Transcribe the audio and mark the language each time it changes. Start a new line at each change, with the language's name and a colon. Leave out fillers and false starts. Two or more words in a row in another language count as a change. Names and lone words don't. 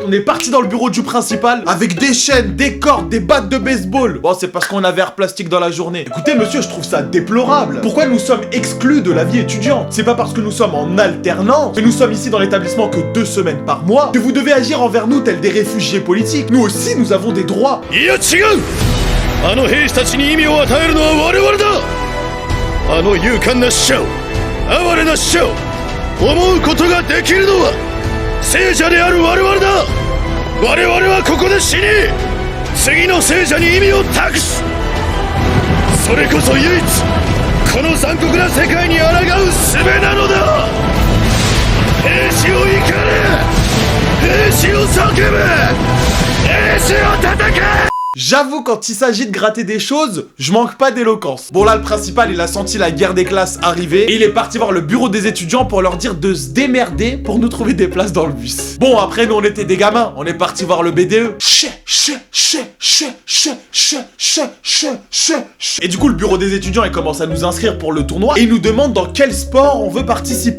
French: On est parti dans le bureau du principal avec des chaînes, des cordes, des battes de baseball. Bon, c'est parce qu'on avait air plastique dans la journée. Écoutez, monsieur, je trouve ça déplorable. Pourquoi nous sommes exclus de la vie étudiante? C'est pas parce que nous sommes en alternance, que nous sommes ici dans l'établissement que 2 semaines par mois, que vous devez agir envers nous tels des réfugiés politiques. Nous aussi, nous avons des droits.
Japanese: あの兵士たちに意味を与えるのは我々だ。あの勇敢な死者を、哀れな死者を思うことができるのは聖者である我々だ。我々はここで死に、次の聖者に意味を託す。それこそ唯一この残酷な世界に抗う術なのだ。兵士を怒れ、兵士を叫べ、兵士を戦え。
French: J'avoue, quand il s'agit de gratter des choses, je manque pas d'éloquence. Bon là, le principal, il a senti la guerre des classes arriver et il est parti voir le bureau des étudiants pour leur dire de se démerder pour nous trouver des places dans le bus. Bon, après, nous, on était des gamins, on est parti voir le BDE. Et du coup, le bureau des étudiants, il commence à nous inscrire pour le tournoi et il nous demande dans quel sport on veut participer.